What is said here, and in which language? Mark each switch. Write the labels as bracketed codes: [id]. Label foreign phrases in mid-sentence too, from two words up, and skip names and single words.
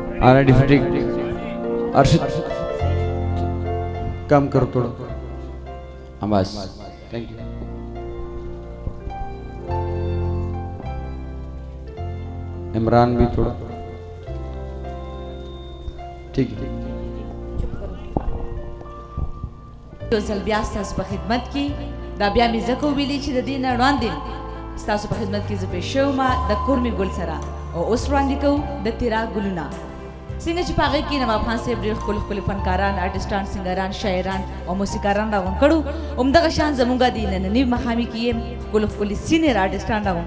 [ur] آر ڈی فٹیک ارشت کام کرو تھوڑا بس [en] thank you [ur] عمران بھی تھوڑا ٹھیک ہے [ps] زلبیا ستاسو په خدمت کې دا بیا مې ځکه ویلي چې د دې نه وړاندې ستاسو په خدمت کې زه پېښ شوم د کورمې ګل سره او اوس وړاندې کوو د تیرا ګلونه څنګه چې په هغې کې نواب خان صاحب ډېر ښکلي ښکلي فنکاران آرټسټان سنګران شاعران او موسیقاران راغونډ کړو همدغه شان زموږ د ننني مقامي کې یې ښکلي ښکلي سینیر آرټسټان راغونډ